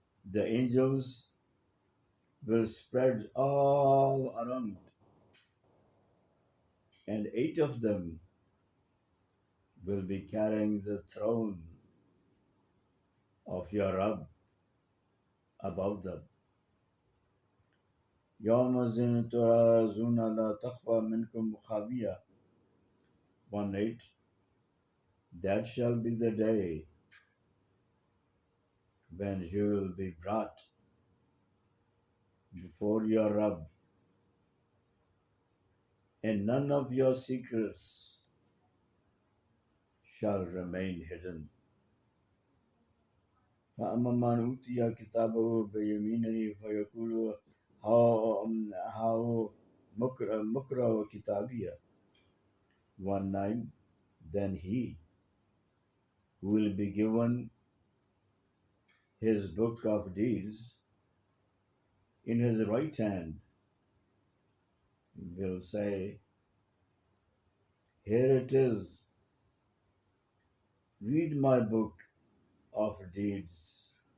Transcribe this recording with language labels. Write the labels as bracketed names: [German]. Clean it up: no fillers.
[English] The angels will spread all around, and 8 of them will be carrying the throne of your Rabb above them. [Arabic] يومئذ تعرضون لا تخفى منكم خافية 1:8. [English] That shall be the day when you will be brought before your Rabb, and none of your secrets shall remain hidden. [Arabic] فأما من أوتي كتابه بيمينه فيقول هاو مقرأ كتابية 1:9. [English] Then he who will be given his book of deeds in his right hand will say, here it is, read my book of deeds.